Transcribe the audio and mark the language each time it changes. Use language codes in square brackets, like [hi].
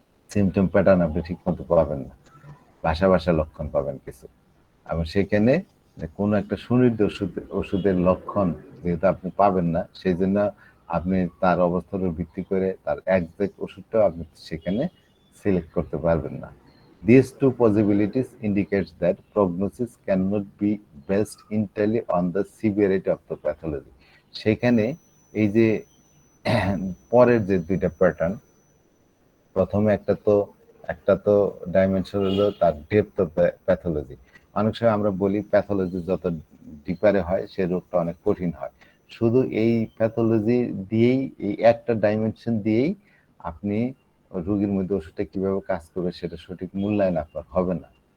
[bn] Symptom pattern আপনি ঠিক মতো পাবেন না, ভাষা ভাষা লক্ষণ পাবেন কিছু, এবং সেখানে কোনো একটা সুনির্দিষ্ট ওষুধের লক্ষণ যেহেতু আপনি পাবেন না, সেই জন্য আপনি তার অবস্থার উপর ভিত্তি করে তার একজ্যাক্ট ওষুধটাও আপনি সেখানে সিলেক্ট করতে পারবেন না। [en] These two possibilities indicates that prognosis cannot be based entirely on the severity of the pathology. [bn] সেখানে এই যে পরের যে দুইটা প্যাটার্ন, প্রথমে একটা তো ডাইমেনশন হলো তার ডেপথ অফ প্যাথোলজি। অনেক সময় আমরা বলি প্যাথোলজি যত ডিপারে হয় সে রোগটা অনেক কঠিন হয়। শুধু এই প্যাথোলজি দিয়েই, এই একটা ডাইমেনশন দিয়েই আপনি রোগীর মধ্যে ওষুধটা কিভাবে কাজ করবে সেটা সঠিক মূল্যায়ন আপনার হবে না।